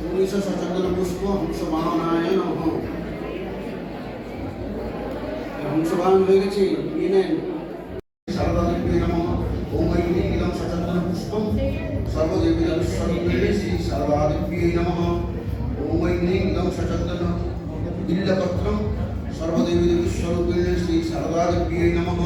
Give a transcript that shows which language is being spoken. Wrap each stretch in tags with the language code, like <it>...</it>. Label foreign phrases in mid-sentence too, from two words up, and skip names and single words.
<sa>हंस सचंदन पुष्प हंस वाहनाय नमः। हंस वाहन</sa> <bn>হয়ে গেছে নিয়ে নেন।</bn> <sa>शारदा देवी नमः। ओम ऐं नीलम सचंदन पुष्पम सर्वदेवी स्वरूपिणे श्री शारदा देवी नमः। ओम ऐं नीलम सचंदन बिल्लपत्रम सर्वदेवी स्वरूपिणे श्री शारदा देवी नमः।</sa>